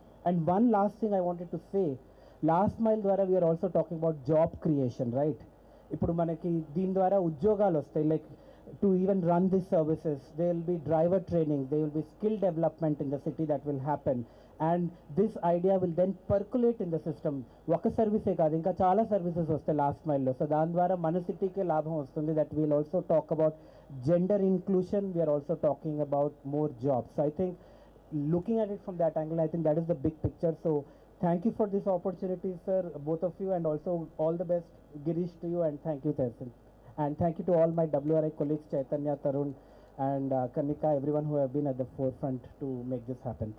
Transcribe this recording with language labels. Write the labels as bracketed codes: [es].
[en] And one last thing I wanted to say, last mile ద్వారా we are also talking about job creation, right? [te] ఇప్పుడు మనకి దీని ద్వారా ఉద్యోగాలు వస్తాయి. [en] Like to even run these services. There will be driver training, there will be skill development in the city that will happen. And this idea will then percolate in the system. [te] ఒక సర్వీసే కాదు, ఇంకా చాలా services వస్తాయి last మైల్లో. So దాని ద్వారా మన సిటీకే లాభం వస్తుంది. [en] That will also talk about gender inclusion, we're also talking about more jobs. So I think looking at it from that angle, I think that is the big picture. So thank you for this opportunity, sir, both of you, and also all the best, Girish, to you, and thank you, Tehsil. And thank you to all my WRI colleagues, Chaitanya, Tarun, and Kanika, everyone who have been at the forefront to make this happen.